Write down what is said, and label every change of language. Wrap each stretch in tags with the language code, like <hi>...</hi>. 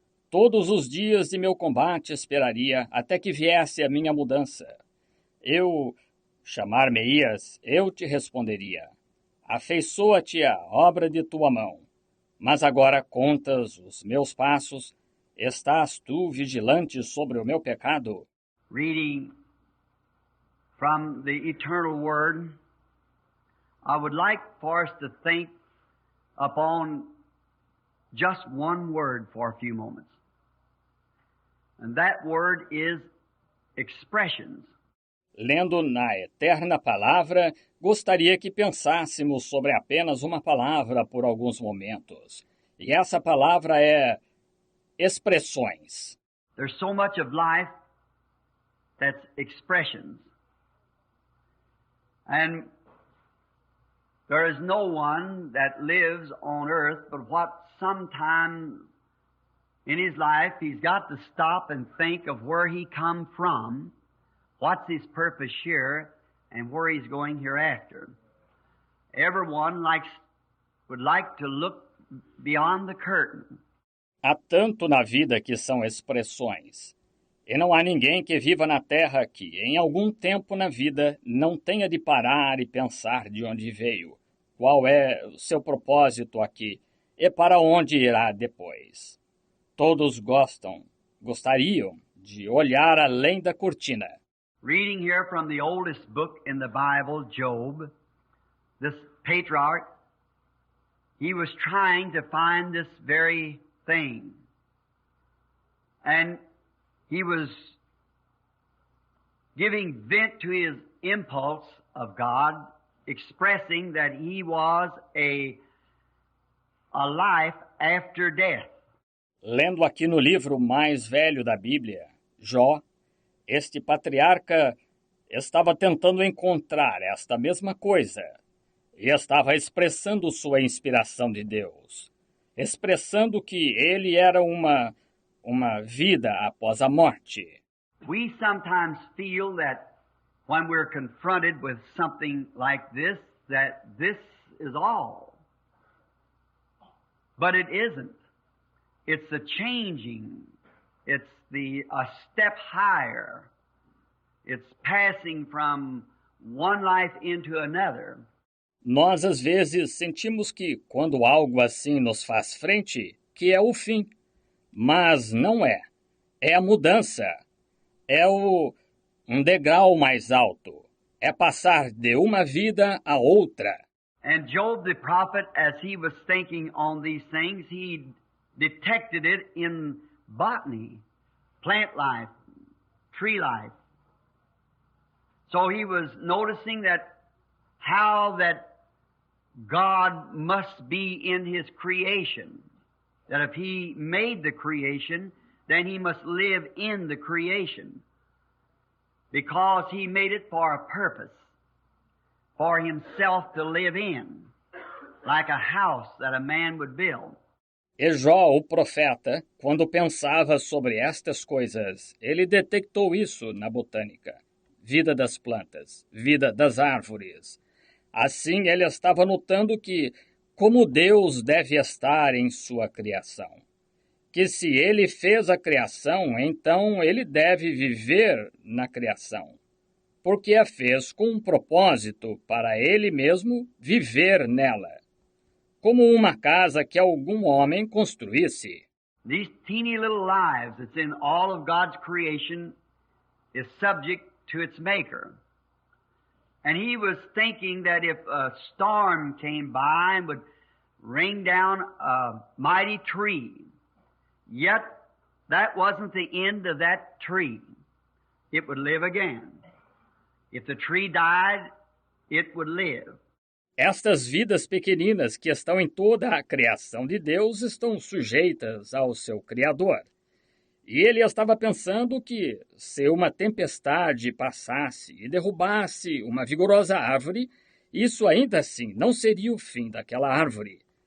<pt>Todos os dias de meu combate esperaria até que viesse a minha mudança. Chamar-me-ias, eu te responderia. Afeiçoa-te a obra de tua mão. Mas agora contas os meus passos, estás tu vigilante sobre o meu pecado?</pt> <en>Reading from the eternal word, I would like for us to think upon just one word for a few moments. And that word is expressions.</en> <pt>Lendo na eterna palavra, gostaria que pensássemos sobre apenas uma palavra por alguns momentos. E essa palavra é expressões.</pt> <en>There's so much of life that's expressions. And there is no one that lives on earth but what sometime in his life he's got to stop and think of where he come from, what's his purpose here, and where he's going hereafter. Everyone would like to look beyond the curtain.</en> <pt>Há tanto na vida que são expressões. E não há ninguém que viva na terra que, em algum tempo na vida, não tenha de parar e pensar de onde veio, qual é o seu propósito aqui e para onde irá depois. Todos gostariam de olhar além da cortina.</pt> <en>Reading here from the oldest book in the Bible, Job, this patriarch, he was trying to find this very thing. And he was giving vent to his impulse of God, expressing that he was a life after death.</en> <pt>Lendo aqui no livro mais velho da Bíblia, Jó, este patriarca estava tentando encontrar esta mesma coisa e estava expressando sua inspiração de Deus, expressando que ele era uma vida após a morte.</pt> <en>We sometimes feel that when we're confronted with something like this, that this is all. But it isn't. It's the changing. It's a step higher. It's passing from one life into another.</en> <pt>Nós, às vezes, sentimos que, quando algo assim nos faz frente, que é o fim. Mas não é. É a mudança. É um degrau mais alto. É passar de uma vida a outra.</pt> <en>And Job the prophet, as he was thinking on these things, he detected it in botany, plant life, tree life. So he was noticing that how that God must be in his creation. That if he made the creation, then he must live in the creation. Because he made it for a purpose, for himself to live in, like a house that a man would build.</en> <pt>E Jó, o profeta, quando pensava sobre estas coisas, ele detectou isso na botânica. Vida das plantas, vida das árvores. Assim, ele estava notando que, como Deus deve estar em sua criação. Que se ele fez a criação, então ele deve viver na criação. Porque a fez com um propósito para ele mesmo viver nela. Como uma casa que algum homem construísse.</pt> <en>These teeny little lives that's in all of God's creation is subject to its maker. And he was thinking that if a storm came by and would rain down a mighty tree, yet that wasn't the end of that tree. It would live again. If the tree died, it would live.</en> <pt>Estas vidas pequeninas que estão em toda a criação de Deus estão sujeitas ao seu Criador. E ele estava pensando que, se uma tempestade passasse e derrubasse uma vigorosa árvore, isso ainda assim não seria o fim daquela árvore.</pt>